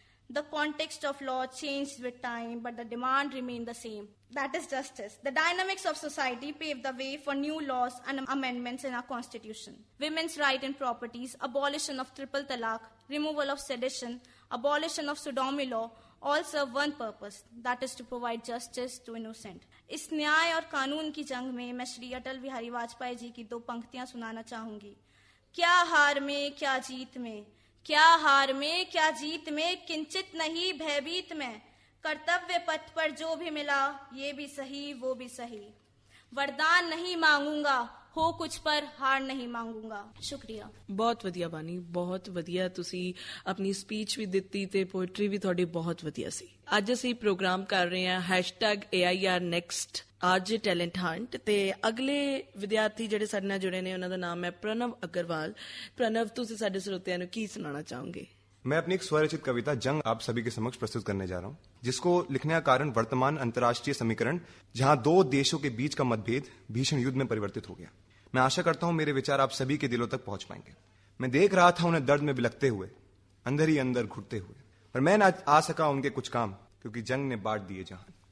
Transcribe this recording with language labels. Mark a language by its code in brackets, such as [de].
[en] The context of law changed with time, but the demand remained the same. That is justice. The dynamics of society paved the way for new laws and amendments in our constitution. Women's right in properties, abolition of triple talaq, removal of sedition, abolition of sodomy law, all serve one purpose, that is to provide justice to innocent. [hi] इस न्याय और कानून की जंग में मैं श्री अटल बिहारी वाजपेयी जी की 2 पंक्तियां सुनाना चाहूंगी. क्या हार में क्या जीत में, क्या हार में क्या जीत में, किंचित नहीं भयभीत में, कर्तव्य पथ पर जो भी मिला ये भी सही वो भी सही. वरदान नहीं मांगूंगा, हो कुछ पर हार नहीं मांगूंगा. शुक्रिया. [pa] ਬਹੁਤ ਵਧੀਆ ਬਾਨੀ, ਬਹੁਤ ਵਧੀਆ. ਤੁਸੀਂ ਆਪਣੀ ਸਪੀਚ ਵੀ ਦਿੱਤੀ ਤੇ ਪੋਇਟਰੀ ਵੀ ਤੁਹਾਡੀ ਬਹੁਤ ਵਧੀਆ ਸੀ. ਅੱਜ ਅਸੀਂ ਪ੍ਰੋਗਰਾਮ ਕਰ ਰਹੇ ਹਾਂ #AIRNext ਅੱਜ ਟੈਲੈਂਟ ਹੰਟ, ਤੇ ਅਗਲੇ ਵਿਦਿਆਰਥੀ ਜਿਹੜੇ ਸਾਡੇ ਨਾਲ ਜੁੜੇ ਨੇ ਉਹਨਾਂ ਦਾ ਨਾਮ ਹੈ ਪ੍ਰਣਵ ਅਗਰਵਾਲ. ਪ੍ਰਣਵ, ਤੁਸੀਂ ਸਾਡੇ ਸਰੋਤਿਆਂ ਨੂੰ ਕੀ ਸੁਣਾਉਣਾ ਚਾਹੋਗੇ? [hi] मैं अपनी एक स्वरचित कविता जंग आप सभी के समक्ष प्रस्तुत करने जा रहा हूं, जिसको लिखने का कारण वर्तमान अंतर्राष्ट्रीय समीकरण जहां 2 देशों के बीच का मतभेद भीषण युद्ध में परिवर्तित हो गया. मैं आशा करता हूं मेरे विचार आप सभी के दिलों तक पहुंच पाएंगे. मैं देख रहा था उन्हें दर्द में बिलखते हुए, अंदर ही अंदर घुटते हुए, पर मैं न आ सका उनके कुछ काम, क्योंकि जंग ने बांट दिए जहान.